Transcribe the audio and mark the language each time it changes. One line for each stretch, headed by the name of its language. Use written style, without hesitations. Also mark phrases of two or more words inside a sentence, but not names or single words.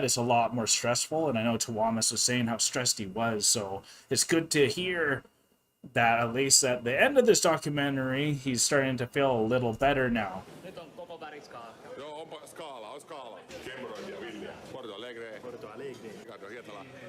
English: It's a lot more stressful, and I know Tawamas was saying how stressed he was, so it's good to hear that at least at the end of this documentary, he's starting to feel a little better now.
Finnish: Nyt on koko väriskaala. Joo, onpa skaala, on skaala. Kemmerointia, Villiä. Porto Alegre. Porto Alegre. Ricardo Hietala.